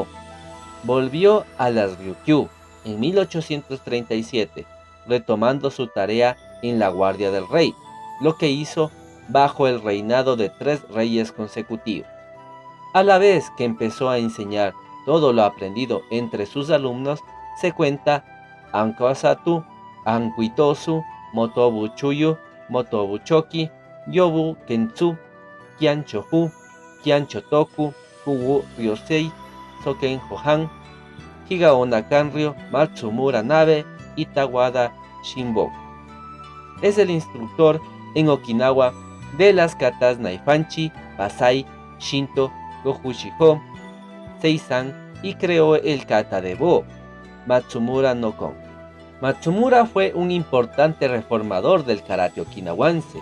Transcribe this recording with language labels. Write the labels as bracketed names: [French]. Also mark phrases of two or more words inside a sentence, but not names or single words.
[Spanish] Volvió a las Ryukyu en 1837, retomando su tarea en la guardia del rey, lo que hizo bajo el reinado de 3 reyes consecutivos. A la vez que empezó a enseñar todo lo aprendido entre sus alumnos, se cuenta Ankosatu, Ankuitosu, Motobu Chuyu, Motobu Choki, Yobu Kentsu, Kianchohu, Kianchotoku, Kuwu Ryosei, Soken Hohan, Higaona Kanryo, Matsumura Nabe y Tawada Shinboku. Es el instructor en Okinawa de las katas Naifanchi, Basai, Shinto, Goju-Shiho, Seisan y creó el kata de Bo, Matsumura no Kon. Matsumura fue un importante reformador del karate okinawense.